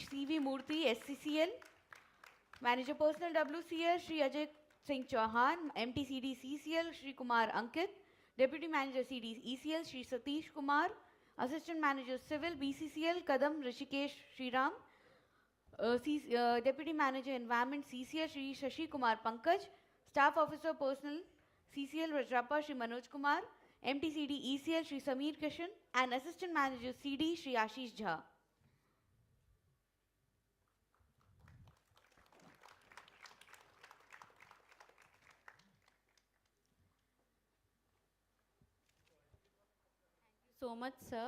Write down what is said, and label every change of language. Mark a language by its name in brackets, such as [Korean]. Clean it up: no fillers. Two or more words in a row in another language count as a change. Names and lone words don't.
[English] CV Murthy SCCL, Manager Personnel WCL Shri Ajay Singh Chauhan, MTCD CCL Shri Kumar Ankit, Deputy Manager CD ECL Shri Satish Kumar, Assistant Manager Civil BCCL Kadam Rishikesh Shriram, Deputy Manager Environment CCL Shri Shashi Kumar Pankaj, Staff Officer Personnel CCL Rajrappa Shri Manoj Kumar, MTCD ECL Shri Sameer Kishan, and Assistant Manager CD Shri Ashish Jha. So much, sir.